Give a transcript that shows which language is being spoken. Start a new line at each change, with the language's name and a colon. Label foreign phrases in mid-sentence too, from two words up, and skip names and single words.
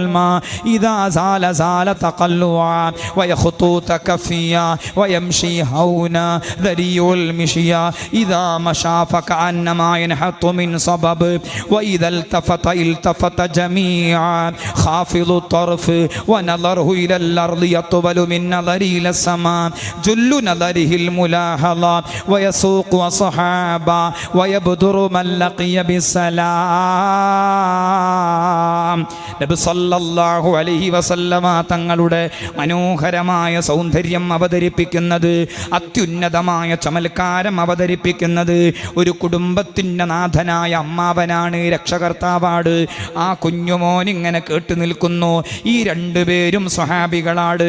Arabic: ما إذا زال زال تقلعا ويخطو تكفيا ويمشي هونا ذريع المشية إذا مشى فكأنما ينحط من صبب وإذا التفت جميعا خافض الطرف ونظره إلى الأرض يطول من نظره إلى السماء جل نظره الملاحظة ويسوق أصحابا ويبدر من لقي بالسلام.
Malayalam: നബി
Arabic: صلى الله عليه وسلم
Malayalam: തങ്ങളുടെ മനോഹരമായ സൗന്ദര്യം അവതരിപ്പിക്കുന്നത്, അത്യുന്നതമായ ചമൽക്കാരം അവതരിപ്പിക്കുന്നത് ഒരു കുടുംബത്തിൻ്റെ നാഥനായ അമ്മാവനാണ്, രക്ഷകർത്താവാണ്. ആ കുഞ്ഞുമോൻ ഇങ്ങനെ കേട്ടു നിൽക്കുന്നു. ഈ രണ്ടുപേരും സ്വഹാബികളാണ്.